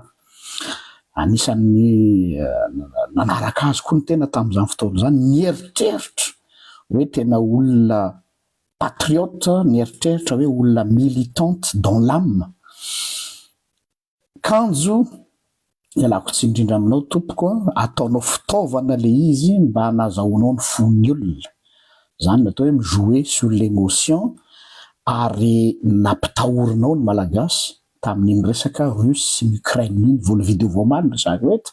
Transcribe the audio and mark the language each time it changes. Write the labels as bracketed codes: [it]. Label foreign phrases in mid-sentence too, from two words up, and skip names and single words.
[mg] Anisan'ny nanaraka azy koa ny tena tamin'izany fotoana izany, nieritreritra hoe tena olona patriote, nieritreritra hoe olona [fr] militante dans l'âme. [mg] Kanjo ialako tsy indrindra aminao tompoko, ataonao fitaovana le izy mba hanazahoanao ny fon'ny olona. Zany natao hoe mijouer [fr] sur l'émotion [mg] ary nampitahorinao ny malagasy tamin'ny resaka Russe sy Ukraine iny, vola vidéo voamaly resahako eto.